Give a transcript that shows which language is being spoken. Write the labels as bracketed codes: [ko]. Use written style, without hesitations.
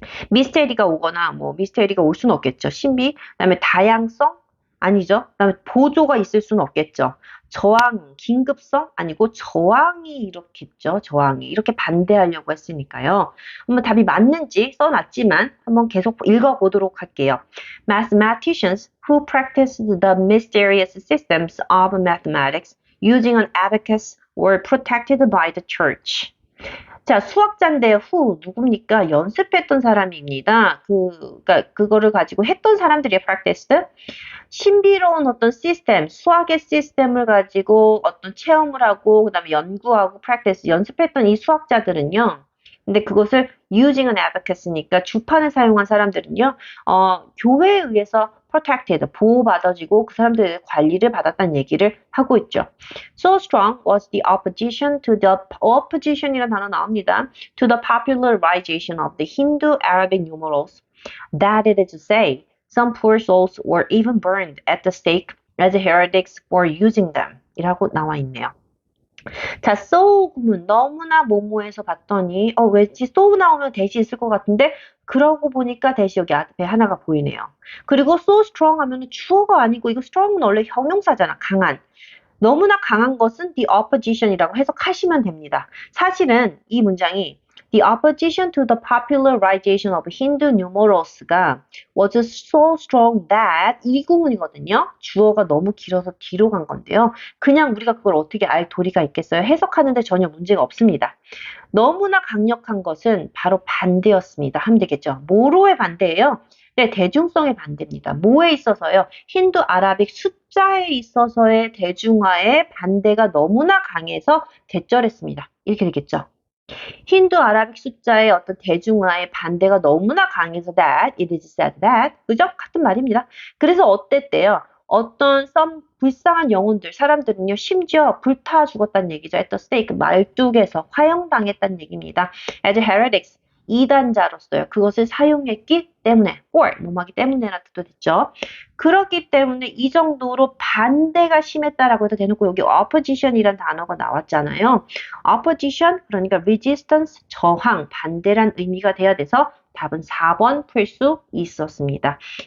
[ko] 미스테리가 오거나 뭐 미스테리가 올 수는 없겠죠. 신비, 그다음에 다양성 아니죠. 그다음에 보조가 있을 수는 없겠죠. 저항, 긴급성 아니고 저항이 이렇겠죠. 저항이 이렇게 반대하려고 했으니까요. 한번 답이 맞는지 써놨지만 한번 계속 읽어보도록 할게요. [en] Mathematicians who practiced the mysterious systems of mathematics using an abacus were protected by the church. [ko] 자, 수학자인데 후 누굽니까? 연습했던 사람입니다. 그러니까 그거를 가지고 했던 사람들이 practiced. 신비로운 어떤 시스템, 수학의 시스템을 가지고 어떤 체험을 하고 그다음에 연구하고 practice 연습했던 이 수학자들은요. 근데 그것을 [en] using an abacus [ko] 니까 주판을 사용한 사람들은요. 교회에 의해서 protected, 보호받아지고 그 사람들의 관리를 받았다는 얘기를 하고 있죠. [en] So strong was the opposition to the opposition이라는 [ko] 단어 나옵니다. [en] To the popularization of the Hindu-Arabic numerals that it is to say some poor souls were even burned at the stake as heretics for using them. [ko] 이라고 나와 있네요. 자, so 구문 너무나 뭐뭐해서 봤더니 왠지 so 나오면 대시 있을 것 같은데 그러고 보니까 대시 여기 앞에 하나가 보이네요. 그리고 [en] so strong [ko] 하면은 주어가 아니고 이거 strong은 원래 형용사잖아. 강한. 너무나 강한 것은 the opposition이라고 해석하시면 됩니다. 사실은 이 문장이 [en] the opposition to the popularization of Hindu numerals가 was so strong that [ko] 이 구문이거든요. 주어가 너무 길어서 뒤로 간 건데요. 그냥 우리가 그걸 어떻게 알 도리가 있겠어요? 해석하는데 전혀 문제가 없습니다. 너무나 강력한 것은 바로 반대였습니다. 하면 되겠죠. 뭐로의 반대예요? 네, 대중성의 반대입니다. 뭐에 있어서요? 힌두 아라빅 숫자에 있어서의 대중화의 반대가 너무나 강해서 대절했습니다. 이렇게 되겠죠. 힌두 아라빅 숫자의 어떤 대중화의 반대가 너무나 강해서 that, [en] it is said that, [ko] 그죠? 같은 말입니다. 그래서 어땠대요? 어떤 불쌍한 영혼들, 사람들은요, 심지어 불타 죽었다는 얘기죠. [en] at the stake, [ko] 말뚝에서 화형당했다는 얘기입니다. [en] as heretics, [ko] 이단자로서요. 그것을 사용했기 때문에, or, 뭐하기 때문에라 뜻도 됐죠. 그렇기 때문에 이 정도로 반대가 심했다라고 해도 대놓고 여기 opposition이라는 단어가 나왔잖아요. opposition, 그러니까 resistance, 저항, 반대란 의미가 돼야 돼서 답은 4번 풀 수 있었습니다.